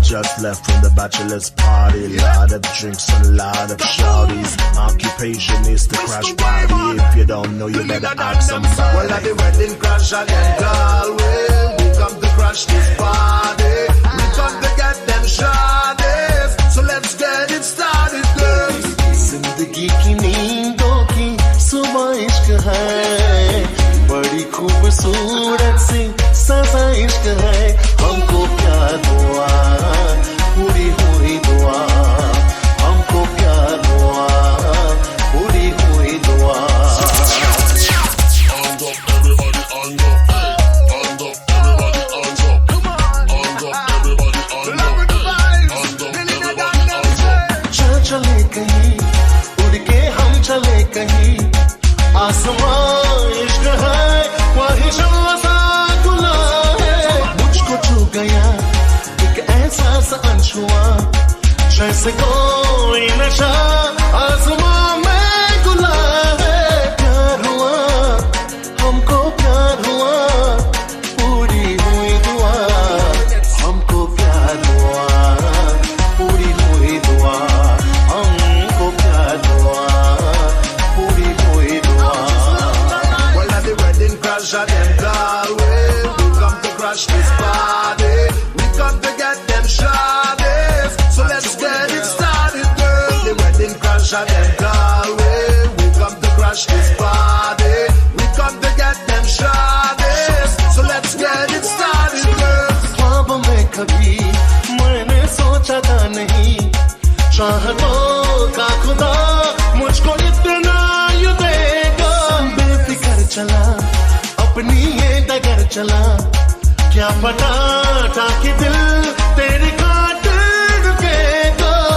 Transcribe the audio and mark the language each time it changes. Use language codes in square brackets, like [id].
[en] Just left from the bachelor's party, lot of drinks and a lot of shawties. Occupation is to crash party. If you don't know, you better ask somebody. Well, at the wedding crash again, Galway. We come to crash this party. We come to get them shawties. So let's get it started, girls. [hi] जिंदगी की नींदों की सुबह इश्क है, बड़ी खूबसूरत सी सजा इश्क है. हमको प्यार हुआ, पूरी हुई दुआ. हमको प्यार हुआ, पूरी हुई दुआ. [en] Hand up, everybody, hand up. Hand up, everybody, hand up. Hand up, everybody, hand up. Hand up, everybody, hand up. [hi] चले कहीं, उड़ के हम चले कहीं. आसमां इश्क है, वही शम्सा गुला है. मुझको छू गया एक एहसास अनछुआ, जैसे कोई नशा आसमां में गुला है. प्यार हुआ, हमको प्यार हुआ, पूरी हुई दुआ. हमको प्यार हुआ, पूरी हुई दुआ. हमको प्यार हुआ, पूरी हुई दुआ. [en] Well, at the wedding crash at them Galway, we come to crash this party. We come to get them shawties. So let's get it started, girl. The wedding crash at them Galway, we come to crash this party. We come to get them shawties. So let's get it started, girl. [hi] ख्वाब में कभी मैंने सोचा था नहीं, चाहतों का खुदा मुझको इतना यू देगा. बेफिक्र चला, अपनी ये डगर चला, क्या पता था कि दिल तेरी खातिर रुकेगा.